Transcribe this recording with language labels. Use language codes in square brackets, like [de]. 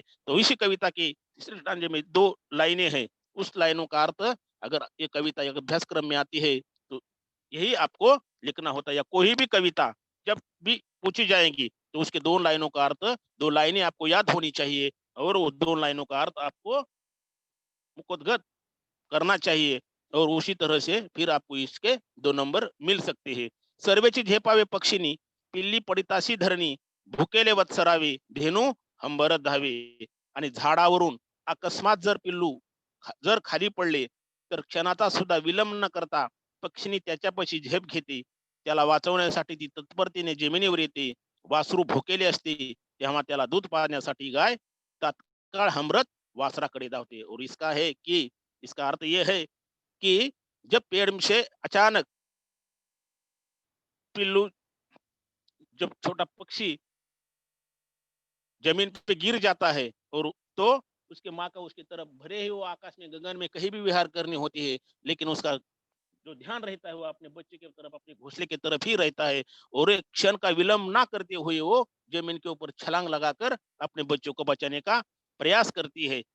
[hi] तो इसी कविता की तीसरे स्टांजे में 2 लाइनें हैं, उस लाइनों का अर्थ अगर ये कविता एक अभ्यासक्रम में आती है तो यही आपको लिखना होता है, या कोई भी कविता जब भी पूछी जाएगी तो उसके 2 लाइनों का अर्थ, 2 लाइनें आपको याद होनी चाहिए और वो 2 लाइनों का अर्थ आपको मुखोद्गत करना चाहिए, और उसी तरह से फिर आपको इसके 2 नंबर मिल सकते हैं। [mr] सर्वेची झेपावे पक्षिणी, पिल्ली पडिताशी धरणी, भुकेले वत्सरावे, धेनू हंबरत धावे. आणि झाडावरून अकस्मात जर पिल्लू जर खाली पडले, तर क्षणाचा सुद्धा विलंब न करता पक्षिणी त्याच्यापाशी झेप घेते. त्याला वाचवण्यासाठी ती तत्परतेने जमिनीवर येते. वासरू भुकेले असते, तेव्हा त्याला दूध पाजण्यासाठी गाय तात्काळ हंबरत वासराकडे धावते. [hi] और इसका है कि इसका अर्थ ये है कि जब पेड़ से अचानक पिल्लू, जब छोटा पक्षी जमीन पे गिर जाता है और तो उसके माँ का उसकी तरफ भरे ही वो आकाश में गगन में कहीं भी विहार करनी होती है, लेकिन उसका जो ध्यान रहता है वो अपने बच्चे की तरफ, अपने घोंसले की तरफ ही रहता है, और एक क्षण का विलंब ना करते हुए वो जमीन के ऊपर छलांग लगाकर अपने बच्चों को बचाने का प्रयास करती है।